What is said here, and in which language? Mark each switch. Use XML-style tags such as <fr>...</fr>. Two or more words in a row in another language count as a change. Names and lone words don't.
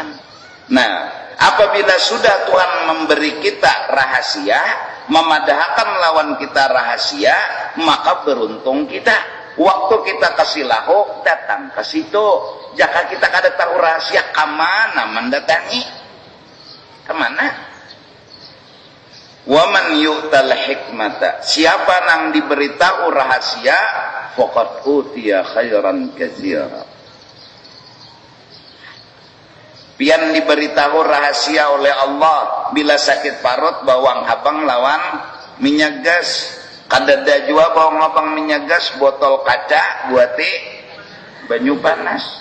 <bjn>Nah apabila sudah Tuhan memberi kita rahasia, memadahkan lawan kita rahasia, maka beruntung kita. Waktu kita kasih lahu datang ke situ. Jika kita kada tahu rahasia, kemana mendatangi? Kemana?</bjn> <ar>ومن يؤت الحكمة,</ar> <bjn>siapa nang diberitahu rahasia,</bjn> <ar>فقد أوتي خيرا كثيرا.</ar> <bjn>Pian diberitahu rahasia oleh Allah, bila sakit parut bawang habang lawan minyak gas. Kadada jua bawang habang minyak gas, botol kaca buati banyu panas.</bjn>